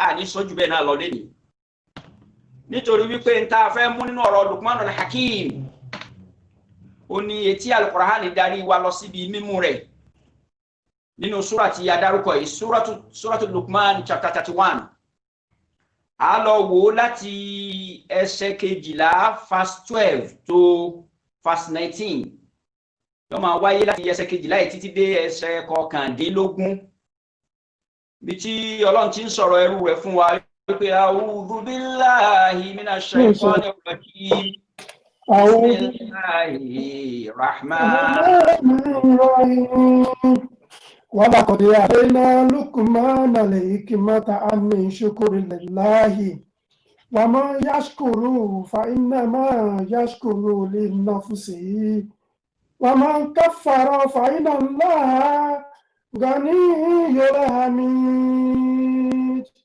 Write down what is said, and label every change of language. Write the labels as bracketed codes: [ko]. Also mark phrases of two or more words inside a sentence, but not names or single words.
[yo] A ní sọ jù bẹ́ẹ̀ náà lọ lẹ́nìí, nítorí wípé n ta fẹ́ mú nínú ọ̀rọ̀ Luqmanul Hakim, ó ní etí Al-Qur'ani darí wa lọ síbi mímú rẹ̀ nínú súrà tí a dárúkọ yìí, súratu Luqman chapter 31. A lọ wò láti ẹsẹ̀ 12 [en] verse 12 to verse 19. [yo] Yó máa wáyé láti ẹsẹ̀ 12 yìí títí dé ẹsẹ̀ 19. Bí tí Ọlọ́run ti ń sọ̀rọ̀ ẹrú rẹ̀ fún wa pé [ar] أعوذ بالله من الشيطان الرجيم. بسم الله الرحمن الرحيم. ولقد آتينا لقمان الحكمة أن شكر لله وما يشكر فإنما يشكر لنفسه ومن كفر فإن الله غني حميد.